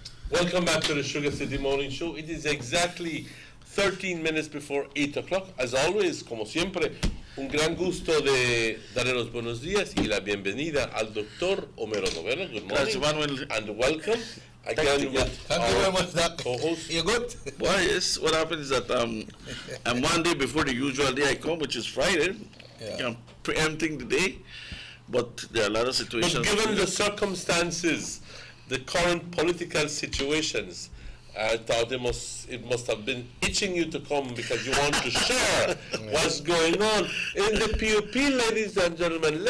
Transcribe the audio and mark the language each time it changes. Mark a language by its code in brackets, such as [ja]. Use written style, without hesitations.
[en] Welcome back to the Sugar City Morning Show. It is exactly 13 minutes before 8 o'clock. As always, [es] como siempre, un gran gusto de darle los buenos días y la bienvenida al Dr. Homero Novelo. [en] Good morning and welcome. Again with Thank you very much, Doc. co-host. You good? Well, yes. What happens is that I'm one day before the usual day I come, which is Friday. Yeah. I'm preempting the day, but there are a lot of situations. But given the circumstances, the current political situations, I thought it must have been itching you to come because you want to share what's going on in the PUP, ladies and gentlemen.